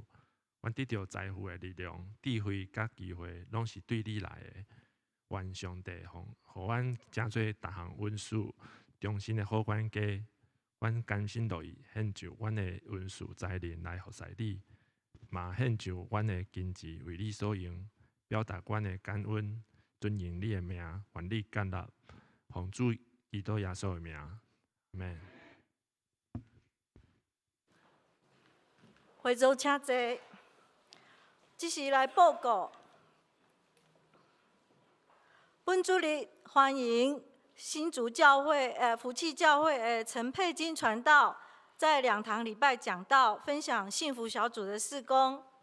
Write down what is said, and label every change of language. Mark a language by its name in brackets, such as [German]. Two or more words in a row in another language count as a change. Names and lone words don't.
[Min Nan Chinese] 阮得到财富的力量、智慧甲机会，拢是对你来的。愿上帝互阮真做逐项恩赐，终身的好管家。阮甘心乐意献就阮的恩赐才能来服侍你，嘛献就阮的经济为你所用，表达阮的感恩，尊迎你的名，愿你建立，奉主基督耶稣的名，阿们。会众请坐。即时来报告，本主日欢迎新竹教会福气教会陈佩金传道在2堂礼拜讲道，分享幸福小组的事工。